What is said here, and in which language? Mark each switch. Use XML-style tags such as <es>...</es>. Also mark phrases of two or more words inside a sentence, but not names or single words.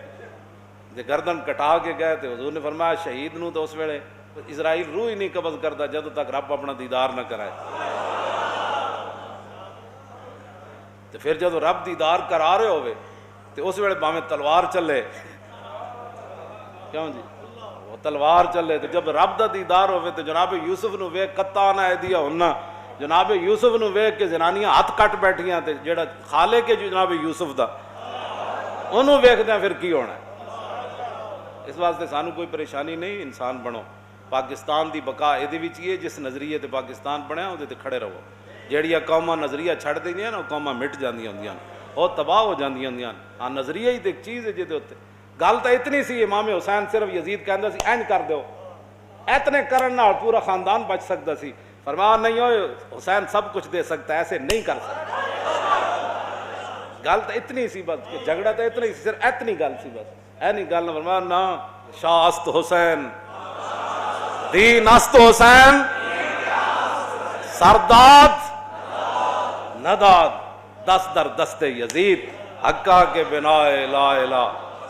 <pa>جب گردن کٹا کے گئے تو حضور نے فرمایا شہید نو تو اس ویلے اسرائیل روح ہی نہیں قبض کرتا جب تک رب اپنا دیدار نہ کرائے. تو پھر جب رب دیدار کرا رہے ہوئے تو اس ویلے باویں تلوار چلے, کیوں جی وہ تلوار چلے, تو جب رب دا دیدار ہوئے تو جناب یوسف نو ویکھ قطعنا ایدیا ہونا, جناب یوسف نو ویکھ کے زنانیاں ہاتھ کٹ بیٹھیاں, تے جڑا خالق ہے جناب یوسف دا انہوں ویکھدے پھر کی ہونا ہے. اس واسطے سانو کوئی پریشانی نہیں, انسان بنو. پاکستان دی بقا ایدے وچ ہی ہے, جس نظریے تے پاکستان بنیا اودے تے کھڑے رہو. جیڑیاں قوماں نظریہ چھڑ دیندیاں نا قوماں مٹ جاندیاں ہوندیاں, وہ تباہ ہو جاندیاں ہوندیاں. ہاں نظریہ ہی تے ایک چیز ہے جے دے اوتے گل تو اتنی سی, امام حسین صرف یزید کہندا سی اینج کر دیو, اتنے کرن نال پورا خاندان بچ سکتا سی.</pa> <ur>فرمایا نہیں ہوئے حسین سب کچھ دے سکتا ہے, ایسے نہیں کر سکتا.</ur> <pa>گل تو اتنی سی بس, کہ جھگڑا تو اتنا ہی سی, صرف اتنی گل سی بس, اینی گل. فرمایا نا</pa> <fa>شاہ است حسین دین است حسین سرداد نداد دست در دست یزید حقا کے بنا</fa> <ar>لا الہ</ar>